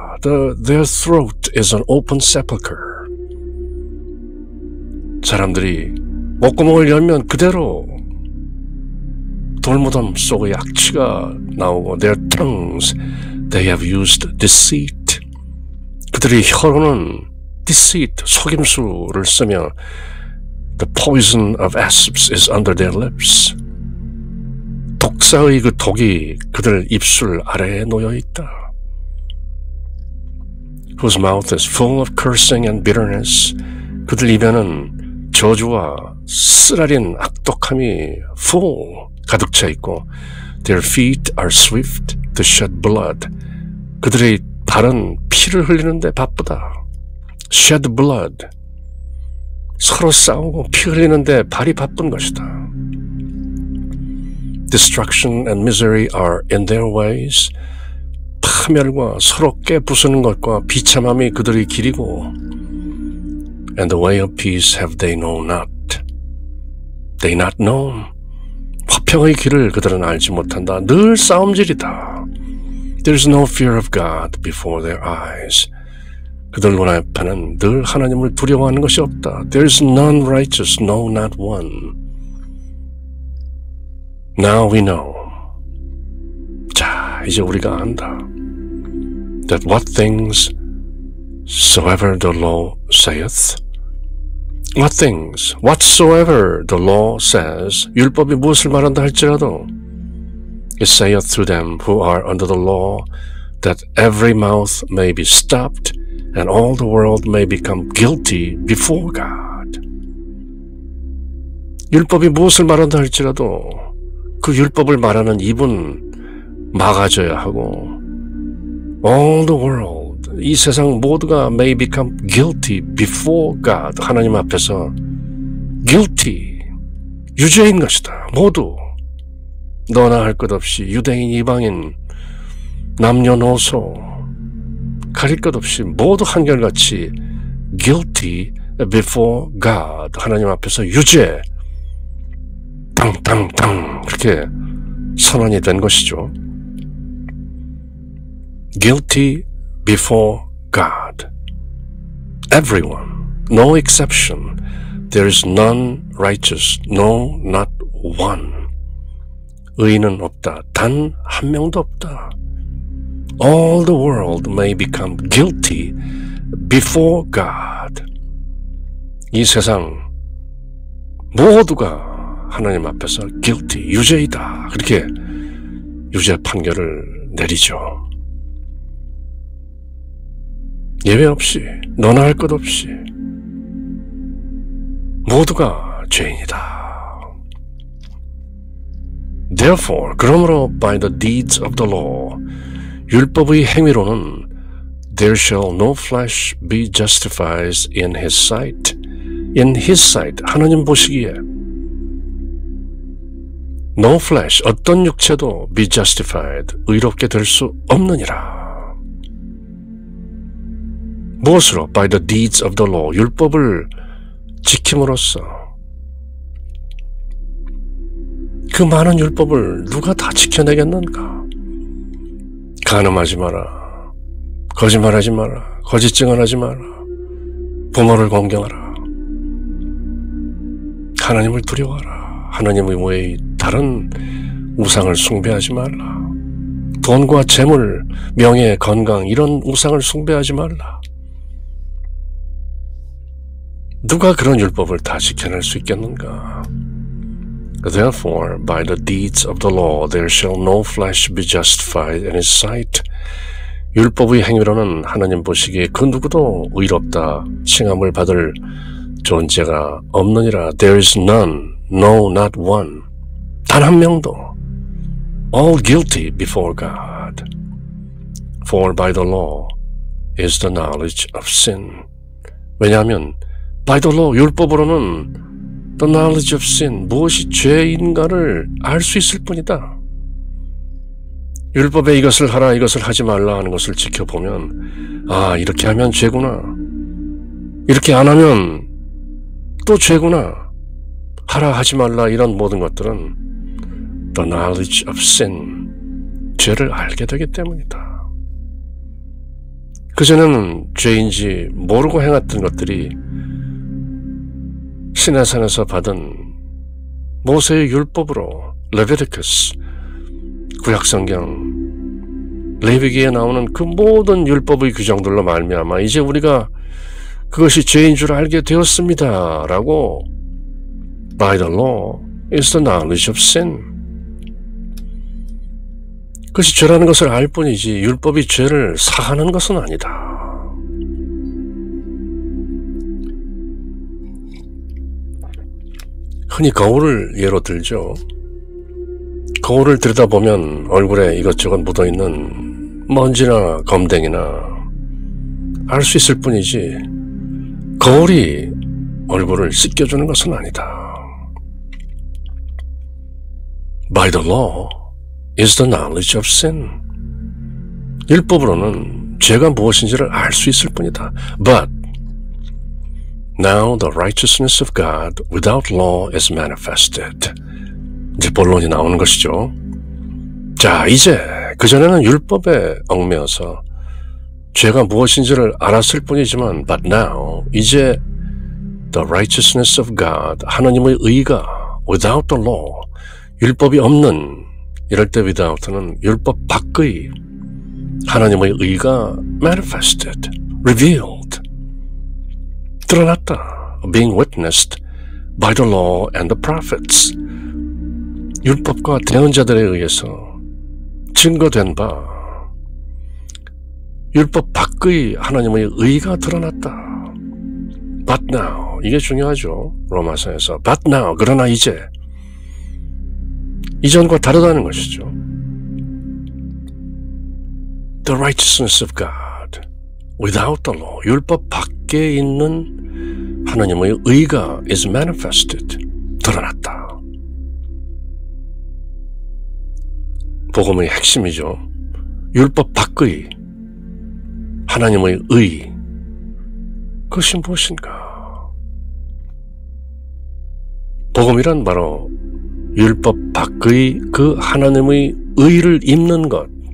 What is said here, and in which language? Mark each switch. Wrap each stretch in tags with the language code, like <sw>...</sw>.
<en>Their throat is an open sepulchre.</en> <ko>사람들이 목구멍을 열면 그대로 돌무덤 속의 악취가 나오고</ko> <en>Their tongues, they have used deceit.</en> <ko>그들의 혀로는</ko> <en>deceit,</en> <ko>속임수를 쓰며</ko> <en>The poison of asps is under their lips.</en> <ko>독사의 그 독이 그들 입술 아래에 놓여있다.</ko> <en>Whose mouth is full of cursing and bitterness.</en> <ko>그들 입에는 저주와 쓰라린 악독함이 full 가득 차 있고</ko> <en>Their feet are swift to shed blood.</en> <ko>그들의 발은 피를 흘리는데 바쁘다.</ko> <en>Shed blood.</en> <ko>서로 싸우고 피 흘리는데 발이 바쁜 것이다.</ko> <en>Destruction and misery are in their ways.</en> <ko>파멸과 서로 깨부수는 것과 비참함이 그들의 길이고</ko> <en>And the way of peace have they known not. They not known.</en> <ko>화평의 길을 그들은 알지 못한다. 늘 싸움질이다.</ko> <en>There's no fear of God before their eyes.</en> <ko>그들 눈앞에는 늘 하나님을 두려워하는 것이 없다.</ko> <en>There's none righteous, no, not one. Now we know.</en> <ko>자, 이제 우리가 안다.</ko> <en>That what things soever the law saith. What things, whatsoever the law says.</en> <ko>율법이 무엇을 말한다 할지라도</ko> <en>It saith to them who are under the law that every mouth may be stopped and all the world may become guilty before God.</en> <ko>율법이 무엇을 말한다 할지라도 그 율법을 말하는 입은 막아져야 하고</ko> <en>all the world,</en> <ko>이 세상 모두가</ko> <en>may become guilty before God.</en> <ko>하나님 앞에서 guilty, 유죄인 것이다. 모두 너나 할 것 없이 유대인, 이방인, 남녀노소 가릴 것 없이 모두 한결같이</ko> <en>guilty before God.</en> <ko>하나님 앞에서 유죄, 땅땅땅 그렇게 선언이 된 것이죠.</ko> <en>Guilty before God. Everyone, no exception. There is none righteous, no, not one.</en> <ko>의인은 없다. 단 한 명도 없다.</ko> <en>All the world may become guilty before God.</en> <ko>이 세상 모두가 하나님 앞에서 guilty, 유죄이다. 그렇게 유죄 판결을 내리죠. 예외 없이, 너나 할 것 없이 모두가 죄인이다.</ko> <en>Therefore,</en> <ko>그러므로</ko> <en>by the deeds of the law,</en> <ko>율법의 행위로는</ko> <en>there shall no flesh be justified in his sight. In his sight,</en> <ko>하나님 보시기에</ko> <en>no flesh,</en> <ko>어떤 육체도</ko> <en>be justified,</en> <ko>의롭게 될 수 없느니라. 무엇으로?</ko> <en>By the deeds of the law,</en> <ko>율법을 지킴으로써. 그 많은 율법을 누가 다 지켜내겠는가? 간음하지 마라, 거짓말하지 마라, 거짓 증언하지 마라, 부모를 공경하라, 하나님을 두려워하라, 하나님의 외의 다른 우상을 숭배하지 말라. 돈과 재물, 명예, 건강 이런 우상을 숭배하지 말라. 누가 그런 율법을 다 지켜낼 수 있겠는가?</ko> <en>Therefore, by the deeds of the law, there shall no flesh be justified in his sight.</en> <ko>율법의 행위로는 하나님 보시기에 그 누구도 의롭다 칭함을 받을 존재가 없느니라.</ko> <en>There is none, no, not one.</en> <ko>단 한 명도.</ko> <en>All guilty before God. For by the law is the knowledge of sin.</en> <ko>왜냐하면</ko> <en>by the law,</en> <ko>율법으로는</ko> <en>the knowledge of sin,</en> <ko>무엇이 죄인가를 알 수 있을 뿐이다. 율법에 이것을 하라, 이것을 하지 말라 하는 것을 지켜보면 아, 이렇게 하면 죄구나. 이렇게 안 하면 또 죄구나. 하라, 하지 말라 이런 모든 것들은 the knowledge of sin, 죄를 알게 되기 때문이다. 그전에는 죄인지 모르고 행했던 것들이 시내산에서 받은 모세의 율법으로 레비티쿠스, 구약성경, 레위기에 나오는 그 모든 율법의 규정들로 말미암아 이제 우리가 그것이 죄인 줄 알게 되었습니다.</ko> <en>라고 by the law is the knowledge of sin.</en> <ko>그것이 죄라는 것을 알 뿐이지 율법이 죄를 사하는 것은 아니다. 흔히 거울을 예로 들죠. 거울을 들여다보면 얼굴에 이것저것 묻어있는 먼지나 검댕이나 알 수 있을 뿐이지 거울이 얼굴을 씻겨주는 것은 아니다.</ko> <en>By the law is the knowledge of sin.</en> <ko>율법으로는 죄가 무엇인지를 알 수 있을 뿐이다.</ko> <en>But now the righteousness of God without law is manifested.</en> <ko>이제 본론이 나오는 것이죠. 자, 이제 그전에는 율법에 얽매여서 죄가 무엇인지를 알았을 뿐이지만</ko> <en>but now,</en> <ko>이제</ko> <en>the righteousness of God,</en> <ko>하나님의 의가</ko> <en>without the law,</en> <ko>율법이 없는, 이럴 때 without는 율법 밖의 하나님의 의가</ko> <en>manifested, revealed,</en> <ko>드러났다.</ko> <en>being witnessed by the law and the prophets.</en> <ko>율법과 대언자들에 의해서 증거된 바 율법 밖의 하나님의 의가 드러났다.</ko> <en>But now,</en> <ko>이게 중요하죠. 로마서에서 But now, 그러나 이제 이전과 다르다는 것이죠.</ko> <en>The righteousness of God without the law,</en> <ko>율법 밖에 있는 하나님의 의가</ko> <en>is manifested,</en> <ko>드러났다. 복음의 핵심이죠. 율법 밖의 하나님의 의, 그것이 무엇인가? 복음이란 바로 율법 밖의 그 하나님의 의를 입는 것.</ko>